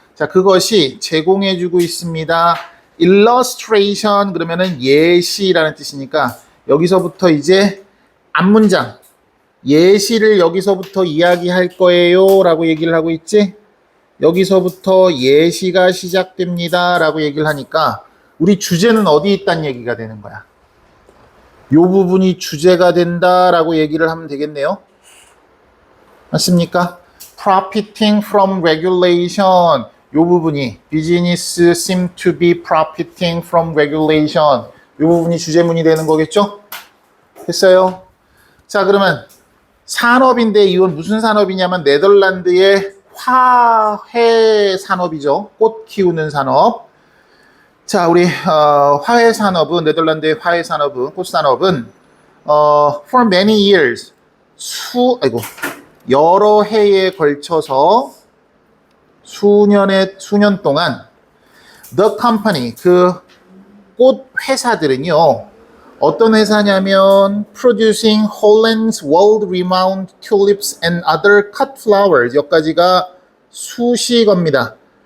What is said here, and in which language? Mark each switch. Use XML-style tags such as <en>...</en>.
<ko>자, 그것이 제공해주고 있습니다. illustration 그러면은 예시라는 뜻이니까 여기서부터 이제 앞문장 예시를 여기서부터 이야기할 거예요 라고 얘기를 하고 있지. 여기서부터 예시가 시작됩니다 라고 얘기를 하니까 우리 주제는 어디 있다는 얘기가 되는 거야. 요 부분이 주제가 된다라고 얘기를 하면 되겠네요. 맞습니까?</ko> <en>Profiting from regulation.</en> <ko>요 부분이</ko> <en>business seem to be profiting from regulation.</en> <ko>요 부분이 주제문이 되는 거겠죠? 됐어요? 자, 그러면 산업인데 이건 무슨 산업이냐면 네덜란드의 화훼 산업이죠. 꽃 키우는 산업. 자, 우리 화훼 산업은 네덜란드의 화훼 산업은 꽃 산업은</ko> <en>for many years</en> <ko>여러 해에 걸쳐서 수년 동안</ko> <en>the company</en> <ko>그 꽃 회사들은요 어떤 회사냐면</ko> <en>producing Holland's world-renowned tulips and other cut flowers</en> <ko>여기까지가 수식어입니다.</ko>